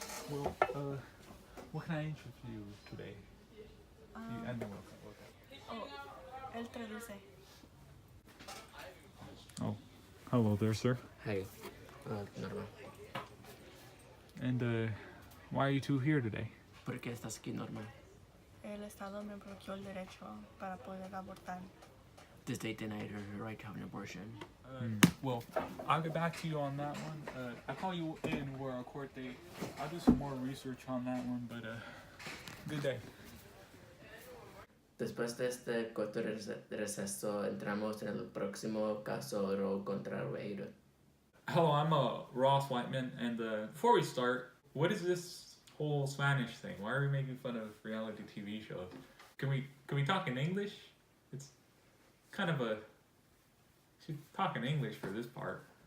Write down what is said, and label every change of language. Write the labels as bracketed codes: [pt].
[en] Well, what can I answer for you today? And then we'll [es] Oh, él traduce. [en] Oh, hello there, sir. Hey, Norma. And why are you two here today? [es] ¿Por qué estás aquí, Norma? El Estado me bloqueó el derecho para poder abortar. [en] The state denied her her right to have an abortion. Well, I'll get back to you on that one. I'll call you in for our court date. I'll do some more research on that one, but good day. [es] Después de este corto receso, entramos en el próximo caso Roe contra Wade. [en] Hello, I'm Ross Whiteman, and before we start, what is this whole Spanish thing? Why are we making fun of reality TV shows? Can we talk in English? It's kind of a should talk in English for this part.